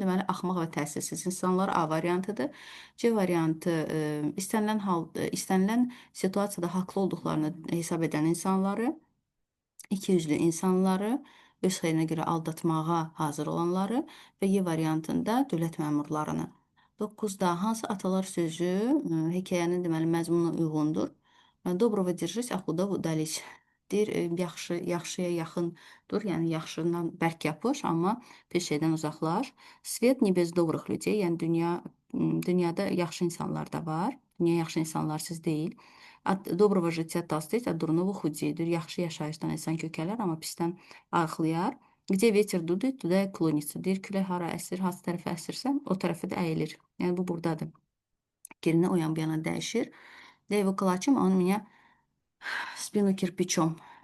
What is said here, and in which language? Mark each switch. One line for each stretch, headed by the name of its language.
Azerbaijani: Deməli, axmaq və təsirsiz insanlar A variantıdır. C variantı istənilən situasiyada haqlı olduqlarını hesab edən insanları, ikiyüzlü insanları, öz xeyrinə görə aldatmağa hazır olanları və Y variantında dövlət məmurlarını. 9-da hansı atalar sözü hekayənin deməli məzmununa uyğundur?
Russian: Доброго держись, а худого удались.
Azerbaijani: Deyir, yaxşıya yaxındır, yəni yaxşından bərk yapış, amma pis şeydən uzaqlaş.
Russian: Svet не без добрых людей,
Azerbaijani: yəni dünyada yaxşı insanlar da var. Dünya yaxşı insanlarsız deyil.
Russian: От доброго жития толстеть, от дурного худеть.
Azerbaijani: Deyir, yaxşı yaşayışdan insan kökələr, amma pisdən arıqlayar.
Russian: Где ветер дует, туда и клонится.
Azerbaijani: Deyir, külək hara əsir, hansı tərəfə əsirsə, o tərəfə də əyilir. Yəni bu burdadır. Fikrini o yan bu yana dəyişir.
Russian: Да его калачом, а он меня в spину кирпичом.